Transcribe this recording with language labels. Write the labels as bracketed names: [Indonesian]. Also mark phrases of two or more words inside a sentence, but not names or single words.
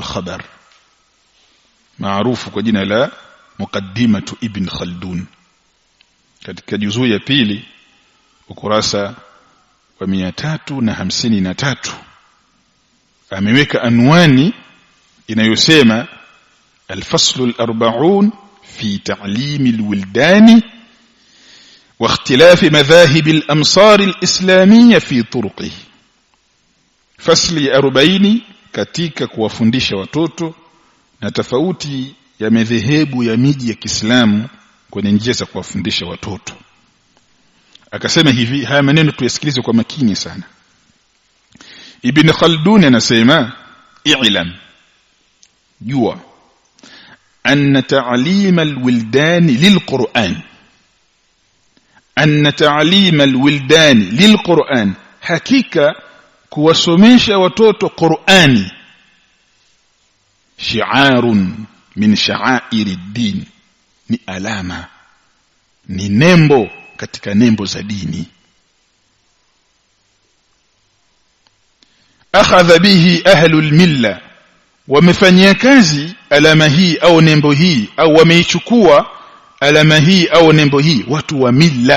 [Swahili] Khabar, maarufu kwa jina la muqaddimatu Ibn Khaldun katika juzuu ya pili ukurasa wa 353 ameweka anwani inayosema [Arabic] الفصل الأربعون في تعليم الولدان واختلاف مذاهب الأمصار الإسلامية في طرقه. [Swahili] فصل 40 katika kuwafundisha watoto na tofauti ya madhehebu ya miji ya Kiislamu kwenye njia za kuwafundisha watoto. Akasema hivi, haya maneno tuyasikilize kwa makini sana. Ibn Khaldun anasema i'lam, jua [Arabic] أن تعليم الولدان للقرآن حقيقة [Swahili] kuwasomesha watoto Qur'ani [Arabic] شعار من شعائر الدين, [Swahili] ni alama, ni nembo katika nembo za dini. [Arabic] أخذ به أهل الملة, [Swahili] wamefanyia kazi alama hii au nembo hii, au wameichukua alama hii au nembo hii watu wa milla.